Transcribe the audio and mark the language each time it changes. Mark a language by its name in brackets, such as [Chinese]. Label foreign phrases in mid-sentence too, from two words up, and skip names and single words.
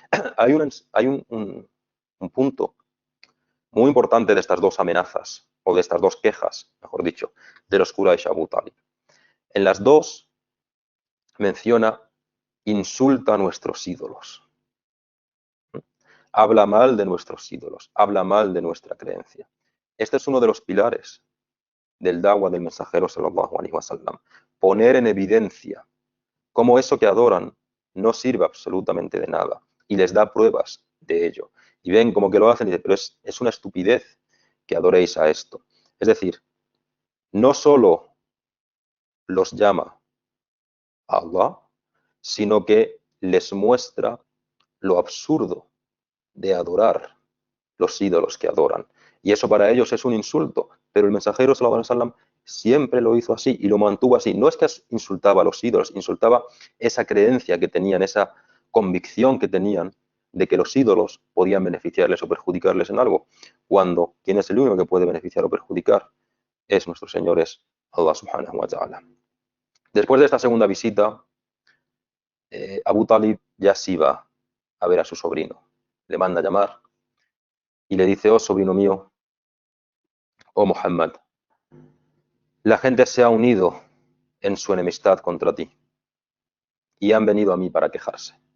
[Spanish] Hay un punto muy importante de estas dos amenazas, o de estas dos quejas, mejor dicho, de los Quraysh a Abu Talib. En las dos menciona, insulta a nuestros ídolos, habla mal de nuestros ídolos, habla mal de nuestra creencia. Este es uno de los pilares del da'wah del mensajero [Arabic] صلى الله عليه وسلم, [Spanish] poner en evidencia cómo eso que adoran no sirve absolutamente de nada y les da pruebas de ello. Y ven como que lo hacen y dicen, pero es una estupidez que adoréis a esto. Es decir, no solo los llama a Allah, sino que les muestra lo absurdo de adorar los ídolos que adoran. Y eso para ellos es un insulto, pero el mensajero [Arabic] صلى الله عليه وسلم [Spanish] siempre lo hizo así y lo mantuvo así. No es que insultaba a los ídolos, insultaba esa creencia que tenían, esa convicción que tenían de que los ídolos podían beneficiarles o perjudicarles en algo, cuando quien es el único que puede beneficiar o perjudicar es nuestro Señor, es Allah [Arabic] سبحانه وتعالى. [Spanish] Después de esta segunda visita, Abu Talib ya sí va a ver a su sobrino. Le manda a llamar y le dice, oh sobrino mío, oh Muhammad, la gente se ha unido en su enemistad contra ti y han venido a mí para quejarse.